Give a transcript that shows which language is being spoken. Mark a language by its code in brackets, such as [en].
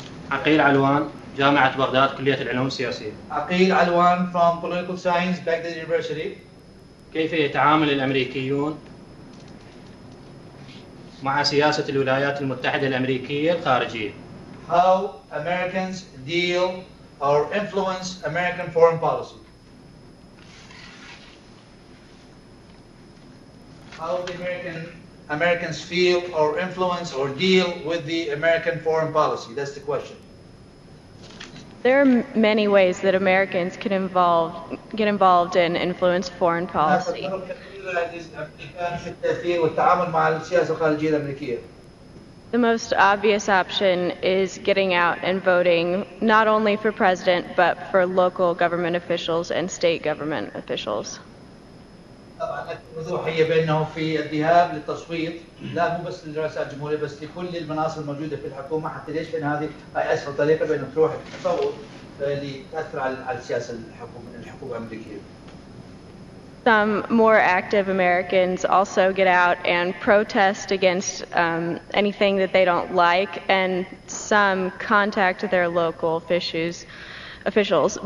[ar] عقيل علوان جامعة بغداد كلية العلوم السياسية. [en] عقيل علوان from Political Science, Baghdad University. [ar] كيف يتعامل الأمريكيون مع سياسة الولايات المتحدة الأمريكية الخارجية؟ [en] How Americans deal or influence American foreign policy? How the Americans feel or influence or deal with the American foreign policy? That's the question. There are many ways that Americans can get involved and influence foreign policy. The most obvious option is getting out and voting not only for president but for local government officials and state government officials. [ar] طبعا الوضوح هي بانه في الذهاب للتصويت لا مو بس لرئاسة الجمهورية بس لكل المناصب الموجودة في الحكومة. حتى ليش؟ لان هذه اسهل طريقة بانه تروح تصوت لتاثر على السياسة الحكومة الامريكية. [en] Some more active Americans also get out and protest against anything that they don't like, and some contact their local officials.